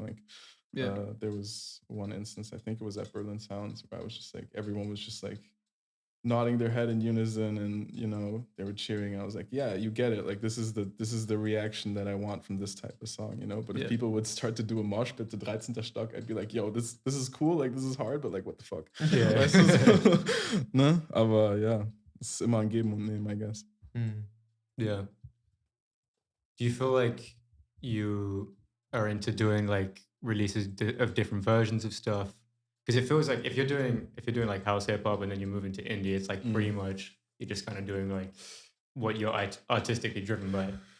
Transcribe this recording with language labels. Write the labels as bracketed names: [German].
[English] Like, there was one instance, I think it was at Berlin Sounds, where I was just like, everyone was just like nodding their head in unison, and you know, they were cheering. I was like, yeah, you get it. Like, this is the reaction that I want from this type of song, you know. But if people would start to do a mosh pit to 13. Stock, I'd be like, yo, this is cool. Like, this is hard, but like, what the fuck? Yeah. [German] Ne? Aber ja, es ist immer ein Geben und Nehmen, [English] I guess. Yeah. Do you feel like you are into doing like releases of different versions of stuff? Because it feels like if you're doing like house hip hop and then you move into indie, it's like pretty much you're just kind of doing like what you're artistically driven by.